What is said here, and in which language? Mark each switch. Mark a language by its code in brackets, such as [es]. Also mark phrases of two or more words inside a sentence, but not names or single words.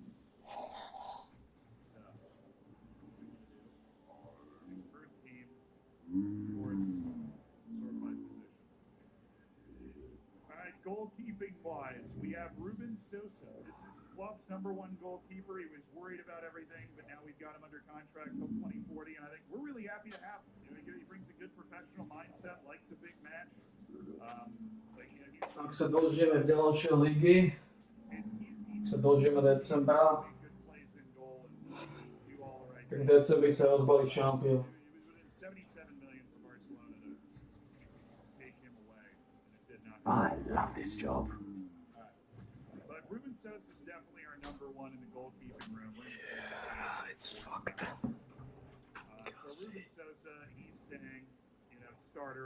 [en] First team, fourth, sort by position. All right, goalkeeping wise, we have Ruben Sosa. This is club's #1 goalkeeper. He was worried about everything, but now we've got him under contract till 2040, and I think we're really happy to have him. He brings a good professional mindset, likes a big match. [sk] Ak sa dožijeme ďalšie ligy, sa dožijeme decembra, tak v decembri sa rozbalí šampión. [en] I love this job. But Ruben Sosa is definitely our #1 in the goalkeeping room. It's fucked. So Ruben Sosa, he's staying, starter.